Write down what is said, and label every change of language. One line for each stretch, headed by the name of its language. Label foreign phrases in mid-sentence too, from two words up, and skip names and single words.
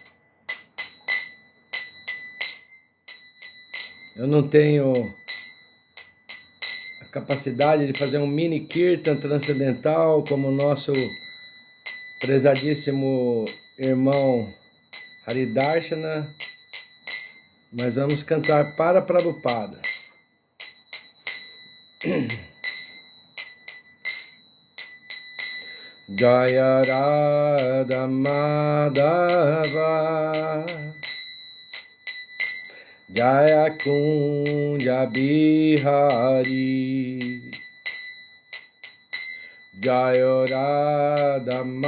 Portuguese: Eu não tenho a capacidade de fazer um mini kirtan transcendental como o nosso prezadíssimo irmão Haridarshana, mas vamos cantar para Prabhupada.
Sanskrit: Jaya Radha Madhava, Jaya Kunja Bihari, Jaya Radha